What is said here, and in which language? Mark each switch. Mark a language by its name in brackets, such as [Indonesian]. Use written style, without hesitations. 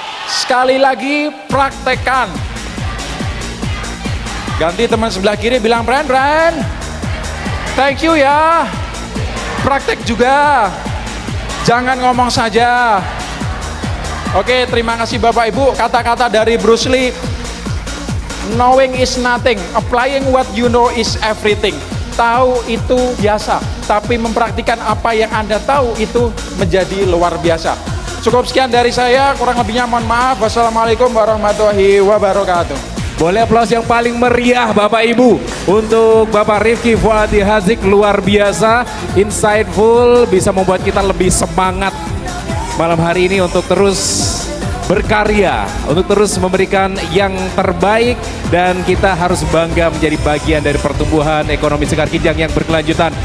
[Indonesian] Sekali lagi, praktekkan. Ganti teman sebelah kiri, bilang [English] friend, thank you [Indonesian] ya. Praktek juga. Jangan ngomong saja. Oke, terima kasih Bapak Ibu. Kata-kata dari [English] Bruce Lee, knowing is nothing, applying what you know is everything. [Indonesian] Tahu itu biasa, tapi mempraktikkan apa yang Anda tahu itu menjadi luar biasa. Cukup sekian dari saya, kurang lebihnya mohon maaf. [Arabic] Wassalamualaikum warahmatullahi wabarakatuh. [Indonesian] Boleh aplaus yang paling meriah Bapak Ibu untuk Bapak Rifki Fuadi Hazik, luar biasa, insightful, bisa membuat kita lebih semangat malam hari ini untuk terus berkarya, untuk terus memberikan yang terbaik, dan kita harus bangga menjadi bagian dari pertumbuhan ekonomi Sekar Kinjang yang berkelanjutan.